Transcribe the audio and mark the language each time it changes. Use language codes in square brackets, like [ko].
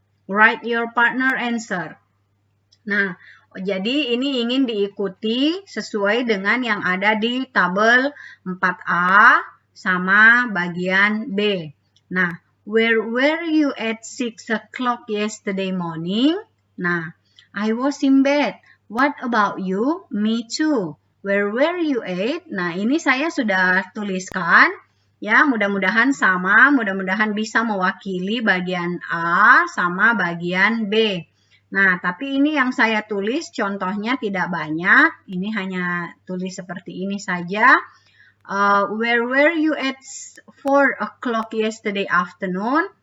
[en] Write your partner answer. [id] Nah, jadi ini ingin diikuti sesuai dengan yang ada di tabel 4A sama bagian B. [en] Nah, where were you at 6 o'clock yesterday morning? Nah, I was in bed. What about you? Me too. Where were you at? [id] Nah, ini saya sudah tuliskan. Ya, mudah-mudahan sama, mudah-mudahan bisa mewakili bagian A sama bagian B. Nah, tapi ini yang saya tulis contohnya tidak banyak. Ini hanya tulis seperti ini saja. [en] Where were you at 4 o'clock yesterday afternoon?